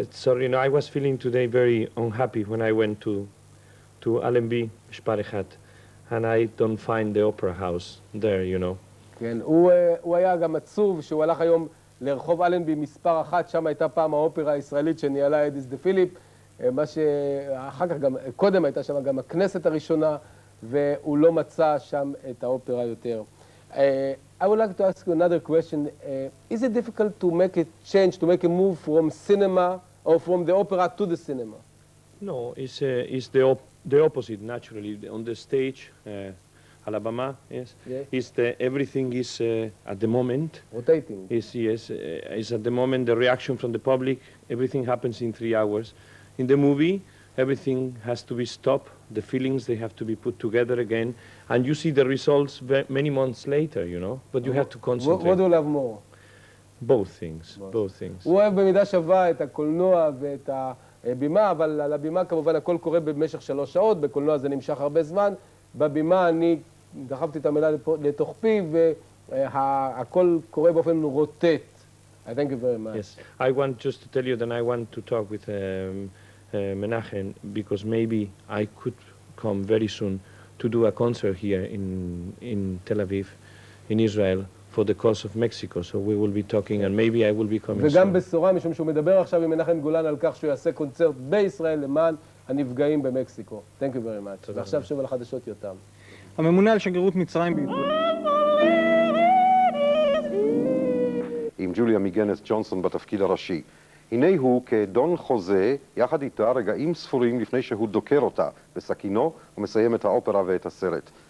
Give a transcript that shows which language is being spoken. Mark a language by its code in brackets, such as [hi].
[en] Sorry, you know, I was feeling today very unhappy when I went to Allenby, מספר 1, and I don't find the opera house there, you know. [he] כן, הוא היה גם עצוב שהוא הלך היום לרחוב אלנבי מספר 1, שם הייתה פעם האופרה הישראלית שניהלה אדיס דה פיליפ, מה שאחר כך גם, קודם הייתה שם גם הכנסת הראשונה, והוא לא מצא שם את האופרה יותר. [en] I would like to ask you another question. Is it difficult to make a change, to make a move from cinema or from the opera to the cinema? No, it's the opposite, naturally. On the stage, Alabama, yes, Yes. everything is at the moment. Rotating. Is at the moment the reaction from the public. Everything happens in 3 hours. In the movie, everything has to be stopped. The feelings, they have to be put together again. And you see the results many months later, you know. But you have to concentrate. What do you love more? Both things, both things. [he] הוא אוהב במידה שווה את הקולנוע ואת הבימה, אבל על הבימה כמובן הכל קורה במשך 3 שעות, בקולנוע זה נמשך הרבה זמן, בבימה אני דחפתי את המילה לתוך פי והכל קורה באופן רוטט. [en] I thank you very much. Yes, I want just to tell you that I want to talk with Menachem because maybe I could come very soon to do a concert here in Tel Aviv, in Israel, for the cause of Mexico. So we will be talking and maybe I will be coming soon. [he] וגם בשורה, משום שהוא מדבר עכשיו עם מנחם גולן על כך שהוא יעשה קונצרט בישראל למען הנפגעים במקסיקו. [en] Thank you very much. [he] ועכשיו שוב על החדשות יותם. הממונה על שגרירות מצרים בישראל. עם ג'וליה מיגנס ג'ונסון בתפקיד הראשי. הנה הוא כדון חוזה, יחד איתה רגעים ספורים לפני שהוא דוקר אותה בסכינו ומסיים את האופרה ואת הסרט.